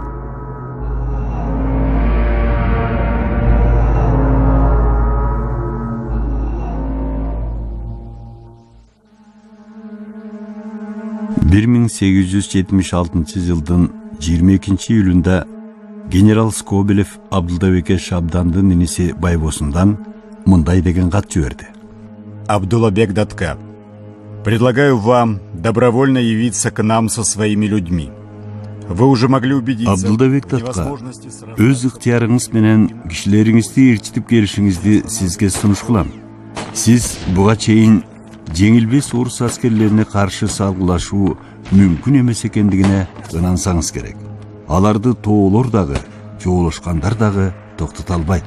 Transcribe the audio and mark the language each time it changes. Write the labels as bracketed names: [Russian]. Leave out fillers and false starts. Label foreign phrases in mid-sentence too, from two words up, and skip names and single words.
[Kyrgyz] Bir 1876 жылдын 22 июлунда генерал Скобелев Абдылдабекке Шабдандын иниси Байбосундан мындай деген кат жиберди. [Russian] Абдуллабек Датка, предлагаю вам добровольно явиться к нам со своими людьми. Вы уже могли убедиться [Kyrgyz] Абдуллабек Датка, өз ыктыярыңыз менен кишилериңизди ээрчитип келишиңизди сизге сунуш кылам. Сиз буга чейин жеңилбес орус аскерлерине каршы салгылашуу мүмкүн эмес экендигине ынансаңыз керек. Аларды тоолор дагы, жоолошкандар дагы токтото албайт.